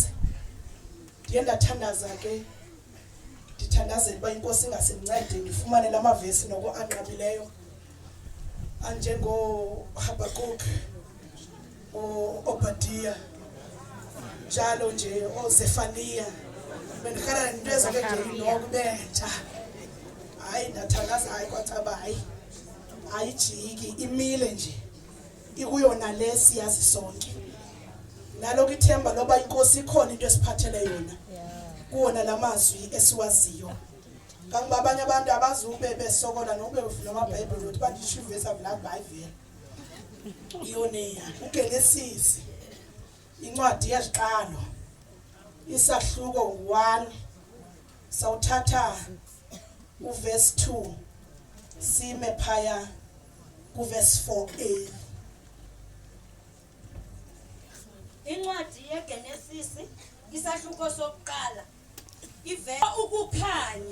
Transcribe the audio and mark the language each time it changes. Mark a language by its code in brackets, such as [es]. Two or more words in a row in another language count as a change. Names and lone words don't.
[xh] Ndiye ndathandaza ke ndithandazela uba inkosi ingasincede ndifumane lamavesi noko anqabileyo anjengoHabakuk, Obadiya, njalo nje oZefaniya. Bendikhala into ezake nje nokubetha. Hayi ndathandaza, hayi kwathaba, hayi jiki imile nje ikuyona lesi yazi sonke. [zu] Naloko ithemba loba inkosi ikhona into esiphathele yona kuwona lamazwi esiwaziyo. Kangoba abanye abantu abazube besokola nobe bevula amabhayibheli ukuthi bandisho ivesi avula iBhayibheli. [xh] Iyoneya uGenesis incwadi yeziqalo isahluko 1 sawuthatha uverse 2 sime phaya kuverse 4a. Incwadi yeGenesis isahluko sokuqala ivela ukukhanya.